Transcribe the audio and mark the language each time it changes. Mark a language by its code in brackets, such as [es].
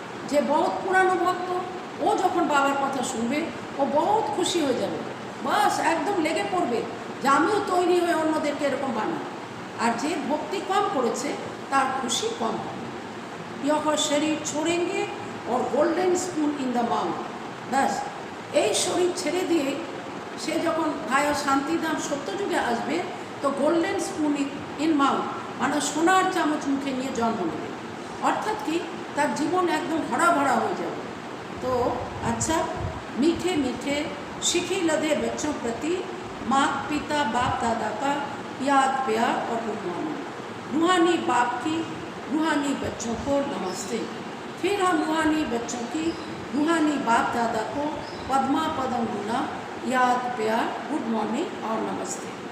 [hi] जे बहुत पुरानो भक्त वो [bn] যখন বাবার কথা শুনবে ও বহুত খুশি হয়ে যাবে, বাস একদম লেগে পড়বে যে আমিও তৈরি হয়ে অন্যদেরকে এরকম বানাই। আর যে ভক্তি কম করেছে তার খুশি কম হবে। [hi] यह शरीर छोड़ेंगे और [en] Golden spoon in the mouth. [bn] बस এই শরীর ছেড়ে দিয়ে সে যখন ভায়া শান্তিধাম সত্যযুগে আসবে তো [en] golden spoon in mouth [bn] মানে সোনার চামচ মুখে নিয়ে জন্ম নেবে। অর্থাৎ কি তার জীবন একদম ভরা ভরা হয়ে যাবে। [hi] तो अच्छा, मीठे मीठे शिखी लदे बच्चों प्रति माता पिता बाप दादा का याद प्यार और रूहानी रूहानी बाप की रूहानी बच्चों को नमस्ते। फिर हम रूहानी बच्चों की रूहानी बाप दादा को पद्मा पदम गुना याद प्यार गुड मॉर्निंग और नमस्ते।